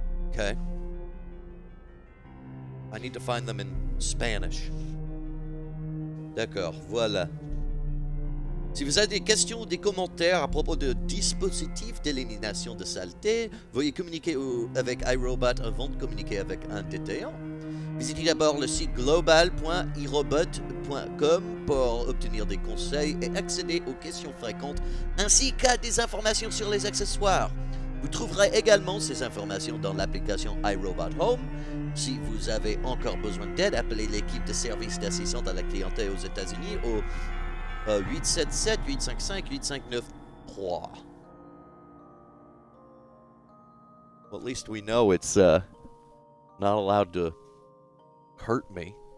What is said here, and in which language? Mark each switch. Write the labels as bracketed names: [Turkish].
[English] Okay. I need to find them in Spanish. [French] D'accord, voilà. Si vous avez des questions ou des commentaires à propos de dispositifs d'élimination de saleté, veuillez communiquer avec iRobot avant de communiquer avec un détaillant. Visitez d'abord le site global.irobot.com pour obtenir des conseils et accéder aux questions fréquentes ainsi qu'à des informations sur les accessoires. Vous trouverez également ces informations dans l'application iRobot Home. Si vous avez encore besoin d'aide, appelez l'équipe de service d'assistance à la clientèle aux États-Unis au 877-855-8593. [English] Well, at least we know it's not allowed to hurt me.